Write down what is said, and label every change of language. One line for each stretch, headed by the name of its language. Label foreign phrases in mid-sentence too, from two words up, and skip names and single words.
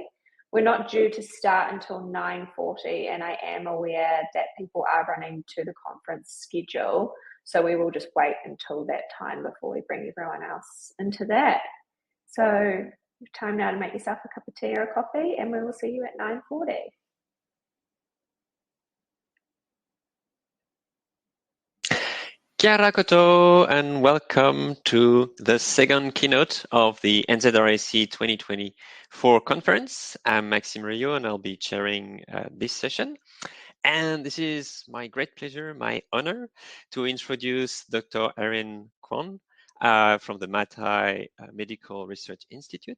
English: We're not due to start until 9:40, and I am aware that people are running to the conference schedule, so we will just wait until that time before we bring everyone else into that. So time now to make yourself a cup of tea or a coffee, and we will see you at 9:40.
Māori: Kia ora koutou,
English: and welcome to the second keynote of the NZRSE 2024 conference. I'm Maxime Rio, and I'll be chairing this session. And this is my great pleasure, my honor, to introduce Dr. Erin Kwon from the Matai Medical Research Institute.